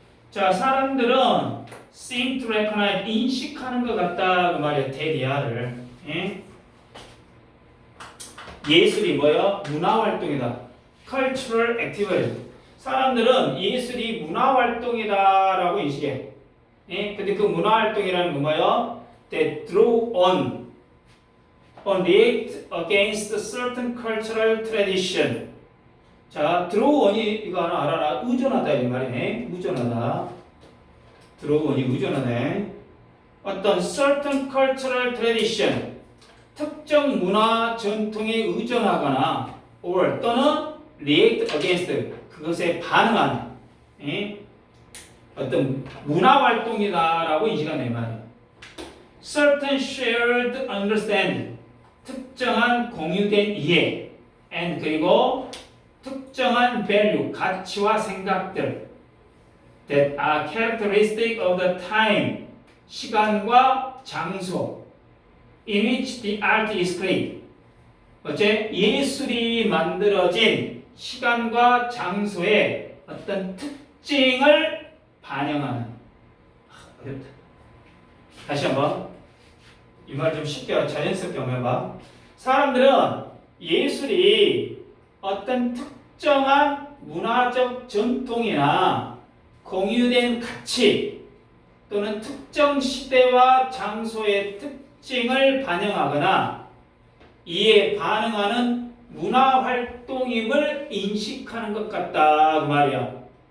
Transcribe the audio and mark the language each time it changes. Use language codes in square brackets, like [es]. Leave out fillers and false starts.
[ko] 자, 사람들은 [en] seem to recognize, [ko] 인식하는 것 같다. 그 말이야. 대리아를. 예술이 뭐야? 문화활동이다. [en] cultural activity. [ko] 사람들은 예술이 문화활동이다라고 인식해. 근데 그 문화활동이라는 건 뭐예요? [en] That draw on react against certain cultural tradition. [ko] 자, draw on이 이거 하나 알아라. 의존하다 이 말이네. 의존하다. draw on이 의존하네. 어떤 [en] certain cultural tradition, [ko] 특정 문화 전통에 의존하거나 or 또는 [en] react against, [ko] 그것에 반응하는 어떤 문화 활동이다라고 인식한다 이 말이에요. [en] certain shared understanding, [ko] 특정한 공유된 이해, [en] and [ko] 그리고 [en] 특정한 value, [ko] 가치와 생각들 [en] that are characteristic of the time, [ko] 시간과 장소 [en] in which the art is created. [ko] 어째? 예술이 만들어진 시간과 장소의 어떤 특징을 반영하는. 어렵다. 다시 한번 이 말 좀 쉽게 자연스럽게 한번 해봐. 사람들은 예술이 어떤 특정한 문화적 전통이나 공유된 가치 또는 특정 시대와 장소의 특징을 반영하거나 이에 반응하는 문화 활동임을 인식하는 것 같다 그 말이야.